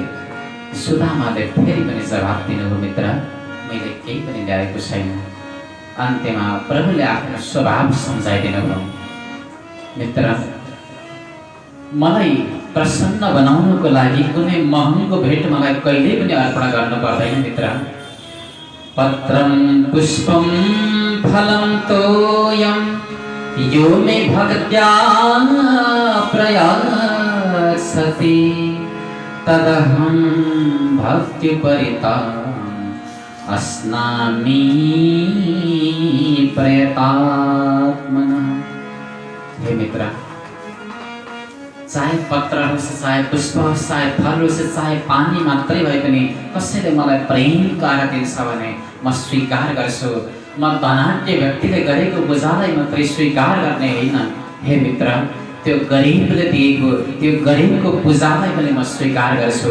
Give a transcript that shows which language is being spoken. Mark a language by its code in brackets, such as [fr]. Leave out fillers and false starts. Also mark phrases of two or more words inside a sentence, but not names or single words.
[ne] सुदामाले फेरि पनि जवाब दिनुभयो, मित्र मैले केही पनि ल्याएको छैन। अन्त्यमा प्रभुले आफ्नो स्वभाव सम्झाइदिनुभयो। मित्र, मलाई प्रसन्न बनाउनको लागि कुनै महँगो भेट मलाई कहिल्यै पनि अर्पण गर्नु पर्दैन मित्र। [sa] पत्रं पुष्पं फलं तोयं यो मे भक्त्या प्रयासति तदहं भक्त्युपरिताम् अस्नामि प्रयतात्मनः। [ne] हे मित्र, चाहे पत्र होस्, चाहे पुष्प होस्, चाहे फल होस्, चाहे पानी मात्रै भए पनि कसैले मलाई प्रेम गरेर दिन्छ भने म स्वीकार गर्छु। म धनाढ्य व्यक्तिले गरेको बोझालाई मात्रै स्वीकार गर्ने होइन। हे मित्र, त्यो गरिबले दिएको त्यो गरिबको पूजालाई पनि म स्वीकार गर्छु।